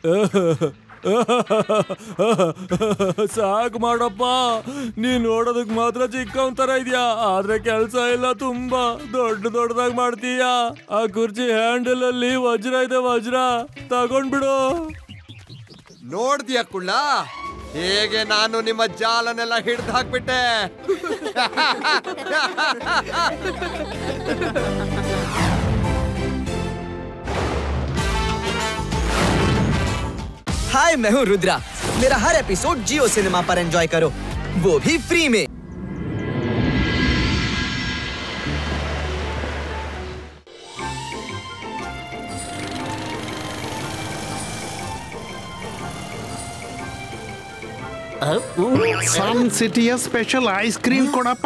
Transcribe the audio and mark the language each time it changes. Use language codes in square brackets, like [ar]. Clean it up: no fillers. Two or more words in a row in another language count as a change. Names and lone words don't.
[kn] ಸಾಕು ಮಾಡಪ್ಪ, ನೀನ್ ನೋಡೋದಕ್ ಮಾತ್ರ ಚಿಕ್ಕವನ್ ತರ ಇದೆಯಾ, ಆದ್ರೆ ಕೆಲ್ಸ ಎಲ್ಲ ತುಂಬಾ ದೊಡ್ಡದಾಗಿ ಮಾಡ್ತೀಯ. ಆ ಕುರ್ಚಿ ಹ್ಯಾಂಡಲ್ ಅಲ್ಲಿ ವಜ್ರ ಇದೆ, ವಜ್ರ ತಗೊಂಡ್ಬಿಡು. ನೋಡ್ದಿಯ ಕುಳ್ಳ, ಹೇಗೆ ನಾನು ನಿಮ್ಮ ಜಾಲನೆಲ್ಲ ಹಿಡ್ದು ಹಾಕ್ಬಿಟ್ಟೆ. [hi] हाय, मैं हूँ रुद्रा। मेरा हर एपिसोड जियो सिनेमा पर एंजॉय करो, वो भी फ्री में। [kn] ಸನ್ ಸಿಟಿಯ [en] special ice cream [kn] ಕೊಡಪ್ಪ.